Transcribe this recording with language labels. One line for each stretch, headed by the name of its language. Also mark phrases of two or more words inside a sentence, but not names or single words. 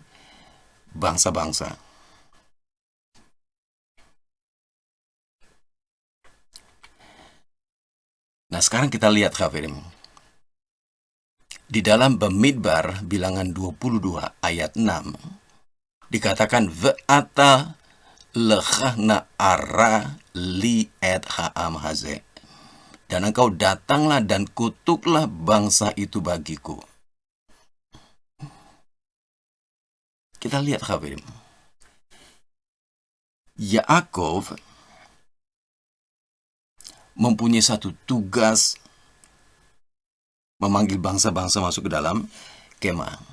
Indonesian: Bangsa-bangsa. Nah, sekarang kita lihat, Kafirim. Di dalam Bamidbar bilangan 22 ayat 6 dikatakan
Hebrew: ועתה לכה נא ארה לי את העם הזה.
Indonesian: Dan engkau datanglah dan kutuklah bangsa itu bagiku. Kita lihat, Kafirim. Yaakov mempunyai satu tugas memanggil bangsa-bangsa masuk ke dalam kemah.